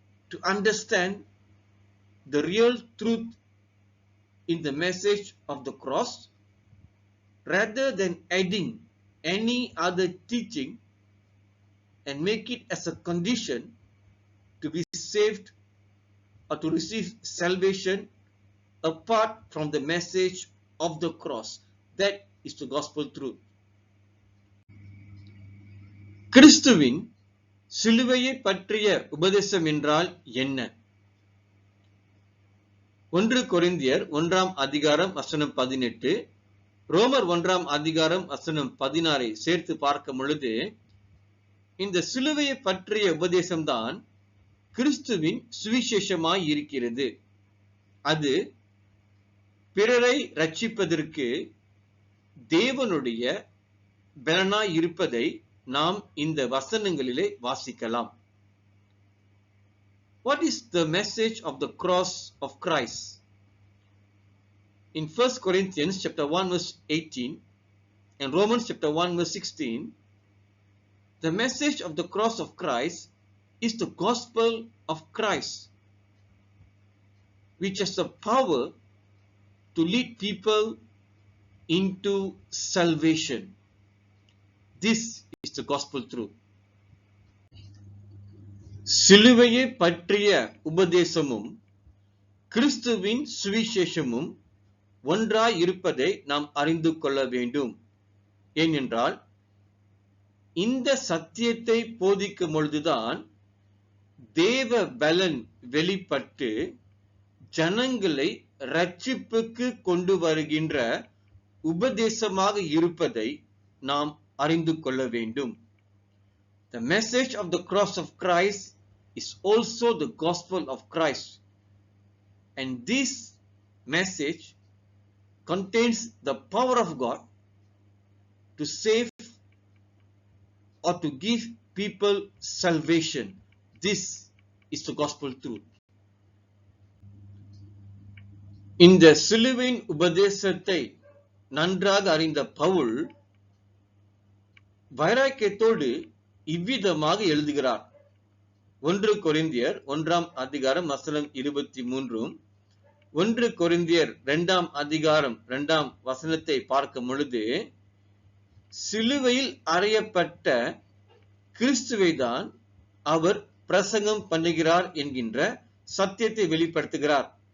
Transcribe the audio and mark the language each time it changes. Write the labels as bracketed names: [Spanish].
[English] to understand the real truth in the message of the cross rather than adding any other teaching and make it as a condition to be saved or to receive salvation apart from the message of the cross. That is the gospel truth. [Tamil] கிறிஸ்துவின் சிலுவையை பற்றிய உபதேசம் என்றால் என்ன? 1 கொரிந்தியர் 1ஆம் அதிகாரம் வசனம் 18, ரோமர் 1ஆம் அதிகாரம் வசனம் 16 சேர்த்து பார்க்கும் பொழுது இந்த சிலுவையை பற்றிய உபதேசம்தான் கிறிஸ்துவின் சுவிசேஷமாய் இருக்கிறது. அது பிறரை ரட்சிப்பதற்கு தேவனுடைய பலனாய் இருப்பதை நாம் இந்த வசனங்களிலே வாசிக்கலாம். [English] What is the message of the cross of Christ? In 1 Corinthians chapter 1 verse 18 and Romans chapter 1 verse 16, the message of the cross of Christ is the gospel of Christ, which has the power to lead people into salvation. This is the gospel truth. [Tamil] சிலுவையை பற்றிய உபதேசமும் கிறிஸ்துவின் சுவிசேஷமும் ஒன்றாய் இருப்பதை நாம் அறிந்து கொள்ள வேண்டும். ஏனென்றால் இந்த சத்தியத்தை போதிக்கும் பொழுதுதான் தேவ பலன் வெளிப்பட்டு ஜனங்களை ரட்சிப்புக்கு கொண்டு வருகின்ற உபதேசமாக இருப்பதை நாம் அறிந்து கொள்ள வேண்டும். [English] The message of the cross of Christ is also the gospel of Christ, and this message contains the power of God to save or to give people salvation. This is the gospel truth. [Tamil] இந்த சிலுவையின் உபதேசத்தை நன்றாக அறிந்த பவுல் வைராக்கியத்தோடு இவ்விதமாக எழுதுகிறார். 1 கொரிந்தியர் 1 அதிகாரம் வசனம் 23, 1 கொரிந்தியர் 2 அதிகாரம் 2 வசனத்தை பார்க்கும் பொழுது, சிலுவையில் அறையப்பட்ட கிறிஸ்துவை தான் அவர் பிரசங்கம் பண்ணுகிறார் என்கின்ற சத்தியத்தை வெளிப்படுத்துகிறார்.